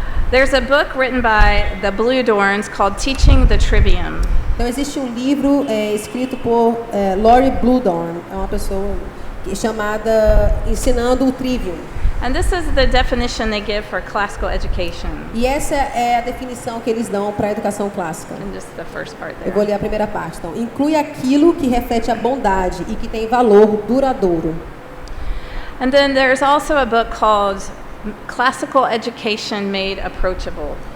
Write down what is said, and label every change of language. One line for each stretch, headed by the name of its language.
English: There's a book written by the Blue Dorns called Teaching the Trivium.
Portuguese: Então existe um livro escrito por Lori Bluedorn, é uma pessoa chamada Ensinando o Trivium.
English: And this is the definition they give for classical education.
Portuguese: E essa é a definição que eles dão para a educação clássica.
English: And just the first part
Portuguese: Eu vou
English: there.
Portuguese: ler a primeira parte. Então, inclui aquilo que reflete a bondade e que tem valor duradouro.
English: And then there's also a book called Classical Education Made Approachable.